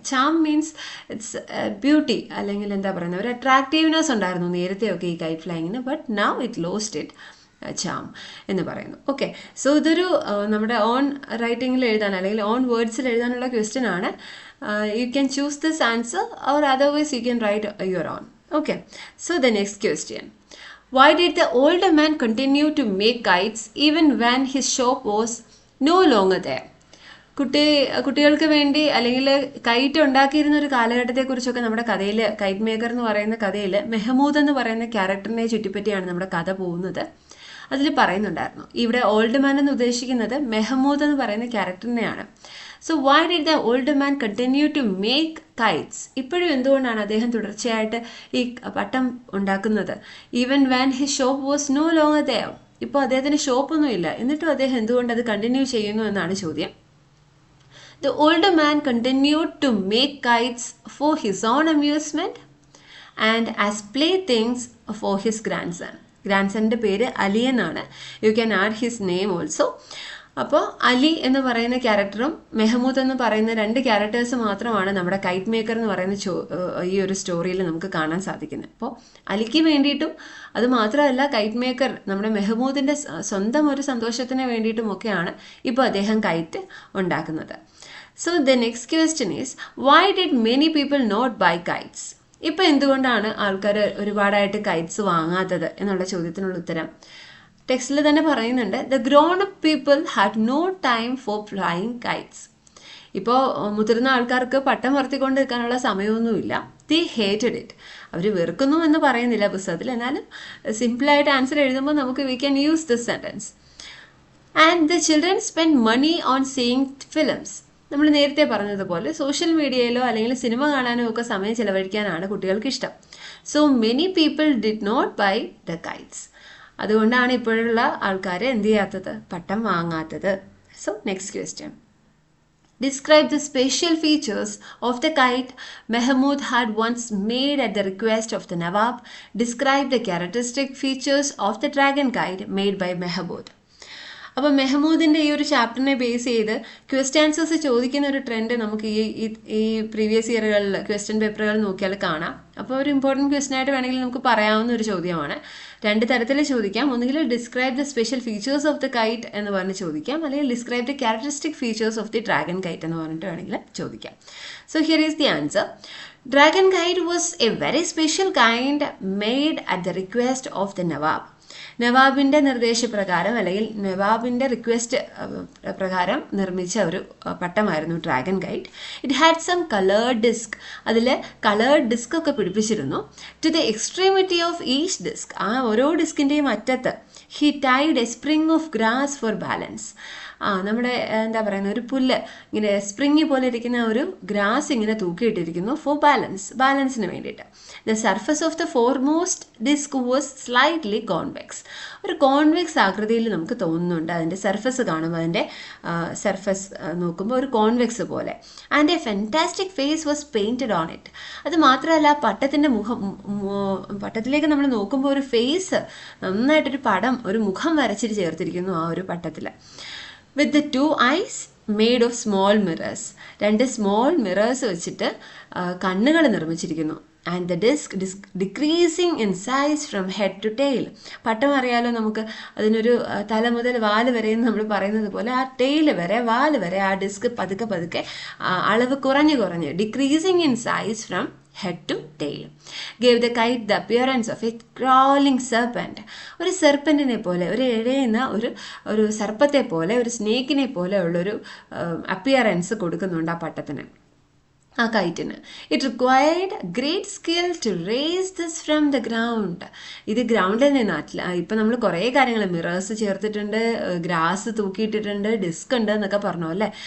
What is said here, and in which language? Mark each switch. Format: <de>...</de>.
<en>charm means it's beauty,</en> <ml>അല്ലെങ്കിൽ എന്താ പറയുന്നത്, ഒരു അട്രാക്റ്റീവ്നെസ് ഉണ്ടായിരുന്നു നേരത്തെയൊക്കെ ഈ KITE ഫ്ലൈയിങ്ങിന്,</ml> <en>but now it lost it charm</en> <ml>എന്ന് പറയുന്നു. ഓക്കെ, സോ ഇതൊരു നമ്മുടെ ഓൺ റൈറ്റിങ്ങിൽ എഴുതാൻ അല്ലെങ്കിൽ ഓൺ വേർഡ്സിൽ എഴുതാനുള്ള ക്വസ്റ്റ്യൻ ആണ്.</ml> <en>You can choose this answer or otherwise you can write your own. Okay, so the next question, why did the older man continue to make kites even when his shop was no longer there?</en> <ml>കുട്ടികൾക്ക് വേണ്ടി അല്ലെങ്കിൽ KITE ഉണ്ടാക്കിയിരുന്ന ഒരു കാലഘട്ടത്തെക്കുറിച്ചൊക്കെ നമ്മുടെ കഥയിൽ KITE maker എന്ന് പറയുന്ന കഥയിൽ Mahmoud എന്ന് പറയുന്ന ക്യാരക്ടറിനെ ചുറ്റിപ്പറ്റിയാണ് നമ്മുടെ കഥ പോകുന്നത്. അതിൽ പറയുന്നുണ്ടായിരുന്നു. ഇവിടെ ഓൾഡ് മാൻ എന്ന് ഉദ്ദേശിക്കുന്നത് മെഹമൂദ് എന്ന് പറയുന്ന ക്യാരക്ടറിനെയാണ്.</ml> <en>So why did the old man continue to make kites?</en> <ml>ഇപ്പോഴും എന്തുകൊണ്ടാണ് അദ്ദേഹം തുടർച്ചയായിട്ട് ഈ പട്ടം ഉണ്ടാക്കുന്നത്?</ml> <en>Even when his shop was no longer there.</en> <ml>ഇപ്പോൾ അദ്ദേഹത്തിന് ഷോപ്പൊന്നും ഇല്ല, എന്നിട്ടും അദ്ദേഹം എന്തുകൊണ്ട് അത് കണ്ടിന്യൂ ചെയ്യുന്നു എന്നാണ് ചോദ്യം.</ml> <en>The older man continued to make kites for his own amusement and as playthings for his grandson.</en> <ml>Grandsonന്റെ പേര് അലി എന്നാണ്.</ml> <en>You can add his name also.</en> <ml>അപ്പോൾ അലി എന്ന് പറയുന്ന ക്യാരക്ടറും മെഹമൂദ് എന്ന് പറയുന്ന 2 ക്യാരക്ടേഴ്സ് മാത്രമാണ് നമ്മുടെ കൈറ്റ് മേക്കർ എന്ന് പറയുന്ന ഈ ഒരു സ്റ്റോറിയിൽ നമുക്ക് കാണാൻ സാധിക്കുന്നത്. അപ്പോൾ അലിക്ക് വേണ്ടിയിട്ടും അത് മാത്രമല്ല കൈറ്റ് മേക്കർ നമ്മുടെ മെഹമൂദിൻ്റെ സ്വന്തം ഒരു സന്തോഷത്തിന് വേണ്ടിയിട്ടുമൊക്കെയാണ് ഇപ്പോൾ അദ്ദേഹം കൈറ്റ് ഉണ്ടാക്കുന്നത്.</ml> <en>So the next question is, why did many people not buy kites?</en> <ml>ഇപ്പോൾ എന്തുകൊണ്ടാണ് ആൾക്കാർ ഒരുപാടായിട്ട് കൈറ്റ്സ് വാങ്ങാത്തത് എന്നുള്ള ചോദ്യത്തിനുള്ള ഉത്തരം ടെക്സ്റ്റിൽ തന്നെ പറയുന്നുണ്ട്.</ml> <en>The grown up people had no time for flying kites.</en> <ml>ഇപ്പോൾ മുതിർന്ന ആൾക്കാർക്ക് പട്ടം പറത്തിക്കൊണ്ട് നിൽക്കാനുള്ള സമയമൊന്നുമില്ല.</ml> <en>They hated it.</en> <ml>അവർ വെറുക്കുന്നു എന്ന് പറയുന്നില്ല പുസ്തകത്തിൽ, എന്നാലും സിമ്പിളായിട്ട് ആൻസർ എഴുതുമ്പോൾ നമുക്ക്</ml> <en>we can use this sentence. And the children spend money on seeing films.</en> <ml>നമ്മൾ നേരത്തെ പറഞ്ഞതുപോലെ സോഷ്യൽ മീഡിയയിലോ അല്ലെങ്കിൽ സിനിമ കാണാനോ ഒക്കെ സമയം ചിലവഴിക്കാനാണ് കുട്ടികൾക്ക് ഇഷ്ടം.</ml> <en>So many people did not buy the kites.</en> <ml>അതുകൊണ്ടാണ് ഇപ്പോഴുള്ള ആൾക്കാർ എന്ത് ചെയ്യാത്തത്? പട്ടം വാങ്ങാത്തത്.</ml> <en>So next question. Describe the special features of the kite Mahmud had once made at the request of the Nawab. Describe the characteristic features of the dragon kite made by Mahmud.</en> <ml>അപ്പോൾ മെഹമൂദിൻ്റെ ഈ ഒരു ചാപ്റ്ററിനെ base ചെയ്ത് question answers ചോദിക്കുന്ന ഒരു trend നമുക്ക് ഈ previous ഇയറുകളിൽ question പേപ്പറുകൾ നോക്കിയാൽ കാണാം. അപ്പോൾ ഒരു ഇമ്പോർട്ടൻറ്റ് ക്വസ്റ്റ്യൻ ആയിട്ട് വേണമെങ്കിൽ നമുക്ക് പറയാവുന്ന ഒരു ചോദ്യമാണ്. 2 തരത്തിൽ ചോദിക്കാം. ഒന്നുകിൽ</ml> <en>describe the special features of the kite</en> <ml>എന്ന് പറഞ്ഞ് ചോദിക്കാം, അല്ലെങ്കിൽ</ml> <en>describe the characteristic features of the dragon kite</en> <ml>എന്ന് പറഞ്ഞിട്ട് വേണമെങ്കിൽ ചോദിക്കാം.</ml> <en>So here is the answer. Dragon kite was a very special kind made at the request of the Nawab.</en> <ml>നവാബിൻ്റെ നിർദ്ദേശപ്രകാരം അല്ലെങ്കിൽ നവാബിൻ്റെ റിക്വസ്റ്റ് പ്രകാരം നിർമ്മിച്ച ഒരു പട്ടമായിരുന്നു dragon KITE.</ml> <en>It had some coloured disc.</en> <ml>അതിൽ കളേർഡ് ഡിസ്ക് ഒക്കെ പിടിപ്പിച്ചിരുന്നു.</ml> <en>to the extremity of each disc,</en> <ml>ആ ഓരോ ഡിസ്കിൻ്റെയും അറ്റത്ത്</ml> <en>He tied a spring of grass for balance.</en> <ml>നമ്മുടെ എന്താ പറയുന്ന ഒരു പുല്ല് ഇങ്ങനെ സ്പ്രിങ് പോലെ ഇരിക്കുന്ന ഒരു ഗ്രാസ് ഇങ്ങനെ തൂക്കിയിട്ടിരിക്കുന്നു ഫോർ ബാലൻസിന് വേണ്ടിയിട്ട്.</ml> <en>The surface of the foremost disc was slightly convex.</en> <ml>ഒരു കോൺവെക്സ് ആകൃതിയിൽ നമുക്ക് തോന്നുന്നുണ്ട് അതിൻ്റെ സർഫസ് കാണുമ്പോൾ. അതിൻ്റെ സർഫസ് നോക്കുമ്പോൾ ഒരു കോൺവെക്സ് പോലെ.</ml> <en>And a fantastic face was painted on it.</en> <ml>അത് മാത്രമല്ല പട്ടത്തിൻ്റെ പട്ടത്തിലേക്ക് നമ്മൾ നോക്കുമ്പോൾ ഒരു ഫേസ്, നന്നായിട്ടൊരു പടം, ഒരു മുഖം വരച്ചിട്ട് ചേർത്തിരിക്കുന്നു ആ ഒരു പട്ടത്തിൽ.</ml> <en>With the 2 eyes made of small mirrors.</en> <ml>2 small mirrors വെച്ചിട്ട് കണ്ണുകൾ നിർമ്മിച്ചിരിക്കുന്നു.</ml> <en>And the disc decreasing in size from head to tail.</en> <ml>പട്ടം അറിയാലോ നമുക്ക്, അതിനൊരു തല മുതൽ വാല് വരെ എന്ന് നമ്മൾ പറയുന്നത് പോലെ ആ ടെയിൽ വരെ വാല് വരെ ആ ഡിസ്ക് പതുക്കെ അളവ് കുറഞ്ഞ്</ml> <en>Decreasing in size from head to tail. Gave the kite the appearance of a crawling serpent.</en> <ml>ഒരു സെർപ്പൻറ്റിനെ പോലെ, ഒരു എഴയുന്ന ഒരു സർപ്പത്തെ പോലെ, ഒരു സ്നേക്കിനെ പോലെ ഉള്ളൊരു അപ്പിയറൻസ് കൊടുക്കുന്നുണ്ട് ആ പട്ടത്തിന്, ആ കൈറ്റിന്.</ml> <en>It required great skill to raise this from the ground.</en> <ml>ഇത് ഗ്രൗണ്ടിൽ നിന്നാട്ടില്ല. ഇപ്പം നമ്മൾ കുറേ കാര്യങ്ങൾ മിറേഴ്സ് ചേർത്തിട്ടുണ്ട്, ഗ്രാസ് തൂക്കിയിട്ടിട്ടുണ്ട്, ഡിസ്ക് ഉണ്ട് എന്നൊക്കെ പറഞ്ഞു അല്ലേ.</ml>